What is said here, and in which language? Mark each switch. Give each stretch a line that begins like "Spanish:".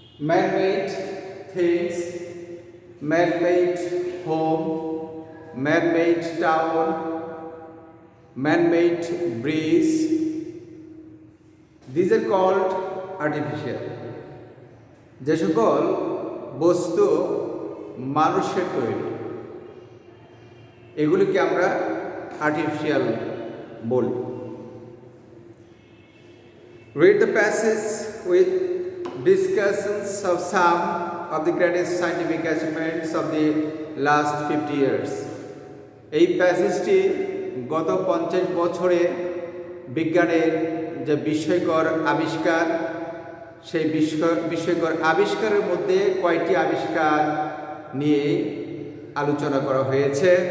English: Man-made things, man-made home, man-made town, man-made bridge. These are called artificial.
Bangla: যে সকল বস্তু মানুষের তৈরি এগুলিকে আমরা আর্টিফিশিয়াল বলি।
English: Read the passage with discussions of some of the greatest scientific achievements of the last 50 years.
Bangla: এই প্যাসেজটি গত 50 বছরে বিজ্ঞানের যে বিস্ময়কর আবিষ্কার সেই বিস্ময়কর আবিষ্কারের মধ্যে কয়টি আবিষ্কার নিয়ে আলোচনা করা হয়েছে।